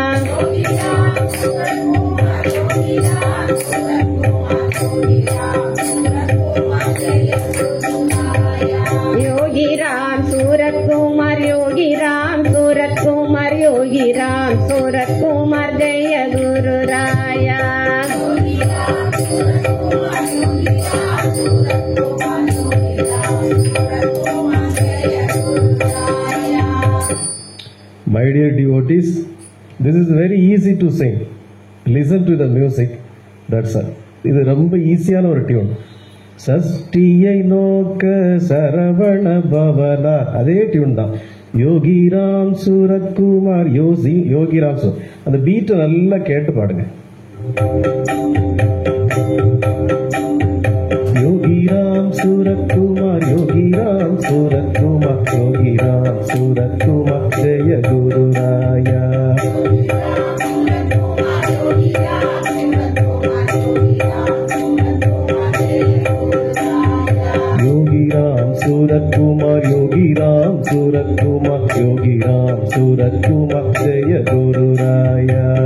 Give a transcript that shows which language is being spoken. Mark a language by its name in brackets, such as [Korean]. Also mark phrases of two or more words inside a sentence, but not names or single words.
[Hindi] योगी राम सूरत कुमार योगी राम सूरत कुमार योगी राम सूरत कुमार जय गुरु राया [English] My dear devotees, this is very easy to sing. Listen to the music. That's all. [Tamil] இது ரொம்ப ஈஸியான ஒரு டியூன். சஷ்டியை நோக்க சரவண பவனா, அதே டியூன் தான். யோகிராம் சூரத்குமார் யோகிராம் அந்த பீட்டை நல்லா கேட்டு பாடுங்க. யோகிராம் சூரத்குமார் யோகிராம் சூரத்குமார் யோகிராம் சூரத்குமார் ஜெய குரு ராயா [Hindi] योगी राम सूरत कुमार योगी राम सूरत कुमार योगी राम सूरत कुमार जय गुरु राया